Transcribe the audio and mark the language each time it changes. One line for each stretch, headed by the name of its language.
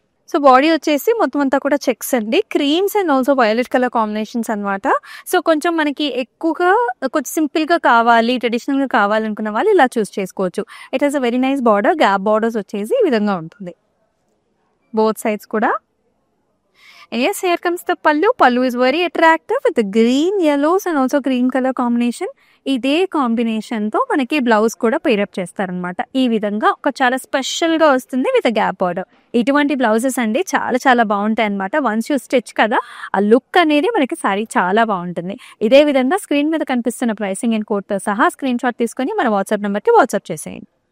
Telugu: So body వచ్చేసి మొత్తం అంతా కూడా చెక్స్ అండి, creams and also violet colour combinations అనమాట. సో కొంచెం మనకి ఎక్కువగా కొంచెం సింపుల్గా కావాలి, ట్రెడిషనల్గా కావాలనుకున్న వాళ్ళు ఇలా చూస్ చేసుకోవచ్చు.
English: It has a very nice border.
Telugu: Gap borders వచ్చేసి ఈ విధంగా ఉంటుంది both sides kuda.
English: And yes, here comes the pallu. Pallu is very attractive with the green, yellows and also green color combination.
Telugu: ఇదే కాంబినేషన్తో మనకి బ్లౌజ్ కూడా pair up చేస్తారనమాట. ఈ విధంగా ఒక చాలా స్పెషల్గా వస్తుంది విత్ గ్యాప్ బార్డర్. ఇటువంటి బ్లౌజెస్ అండి చాలా చాలా బాగుంటాయి అనమాట.
English: once you stitch
Telugu: కదా, ఆ లుక్ అనేది మనకి సారీ చాలా బాగుంటుంది. ఇదే విధంగా స్క్రీన్ మీద కనిపిస్తున్న ప్రైసింగ్ అండ్ కోడ్తో సహా స్క్రీన్ షాట్ తీసుకొని మన వాట్సాప్ నెంబర్కి వాట్సాప్ చేసేయండి.